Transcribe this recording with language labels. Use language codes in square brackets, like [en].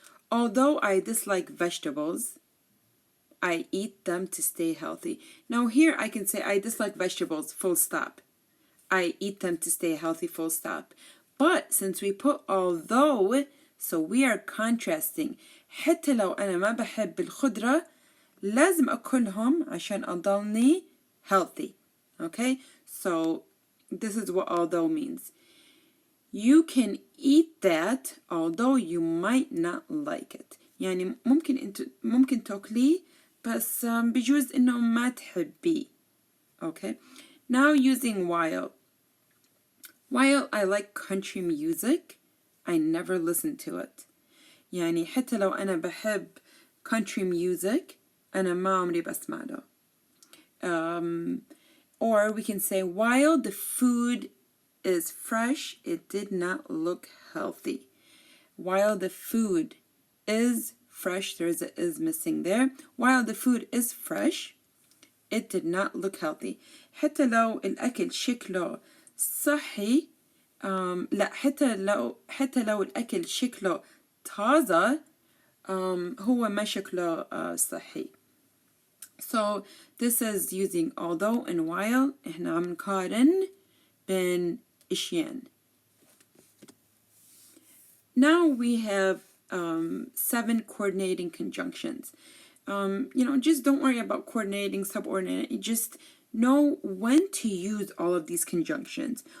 [en] Although I dislike vegetables, I eat them to stay healthy. Now here I can say I dislike vegetables, full stop. I eat them to stay healthy, full stop. But since we put although, so we are contrasting. [ar] حتى لو أنا ما بحب الخضرة لازم أكلهم عشان أضلني healthy. [en] Okay, so this is what although means. You can eat that although you might not like it. [ar] يعني ممكن تاكليه بس بجوز إنه ما تحبيه. [en] Okay, now using while. While I like country music, I never listen to it. [ar] يعني حتى لو أنا بحب country music أنا ما عمري بسمع له. [en] Or we can say while the food is fresh, it did not look healthy. While the food is fresh, there's a is missing there. While the food is fresh, it did not look healthy. [ar] حتى لو الأكل شكله صحي لا حتى لو الأكل شكله طازة هو ما شكله صحي. [en] So this is using although and while. [ar] إحنا عم نقارن بين إشيان. [en] Now we have 7 coordinating conjunctions. Just don't worry about coordinating, subordinating. Just know when to use all of these conjunctions.